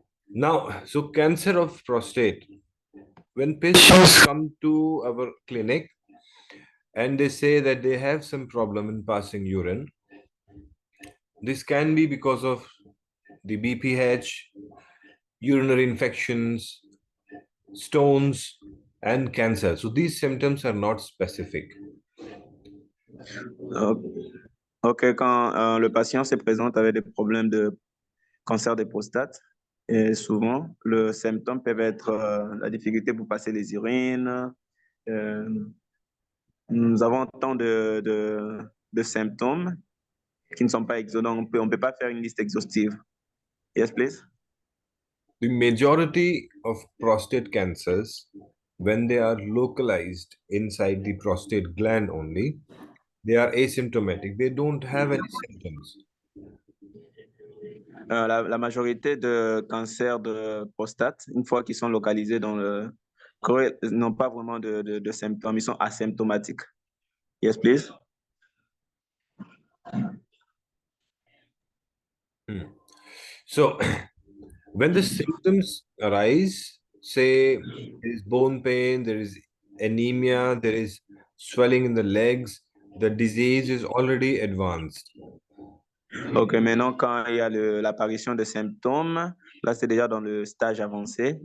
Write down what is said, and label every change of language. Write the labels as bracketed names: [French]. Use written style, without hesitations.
[English] Now, so cancer of prostate. When patients come to our clinic and they say that they have some problem in passing urine, this can be because of the BPH, urinary infections, stones, and cancer. So these symptoms are not specific. [French] Ok, quand le patient se présente avec des problèmes de cancer de prostate, et souvent, le symptôme peut être la difficulté pour passer les urines. Nous avons tant de symptômes qui ne sont pas exhaustifs. On ne peut pas faire une liste exhaustive. [English] Yes, please. The majority of prostate cancers, when they are localized inside the prostate gland only, they are asymptomatic. They don't have any symptoms. [French] La majorité de cancers de prostate, une fois qu'ils sont localisés dans le corps, n'ont pas vraiment de symptômes. Ils sont asymptomatiques. [English] Yes, please. So, when the symptoms arise, say there is bone pain, there is anemia, there is swelling in the legs, the disease is already advanced. [French] Ok, maintenant, quand il y a l'apparition de symptômes, là, c'est déjà dans le stage avancé.